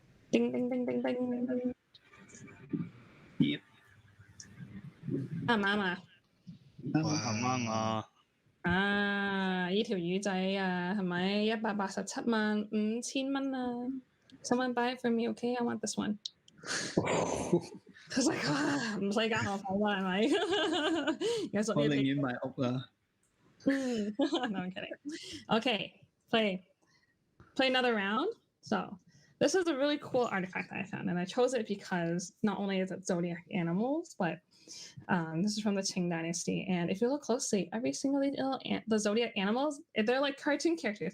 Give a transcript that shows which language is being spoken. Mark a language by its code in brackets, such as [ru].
[en] Ding, ding, ding, ding, ding. Yep. [yue] 啱唔啱啊？啱啊！呢條魚仔啊，係咪187萬5000蚊啊 ？ [en] Someone buy it for me, okay? I want this one. I was like, [yue] 唔使加學費啦，係咪？我寧願買屋啦。 [en] No, I'm kidding. Okay, play another round. So this is a really cool artifact that I found, and I chose it because not only is it zodiac animals, but this is from the Qing Dynasty. And if you look closely, every single the zodiac animals, they're like cartoon characters.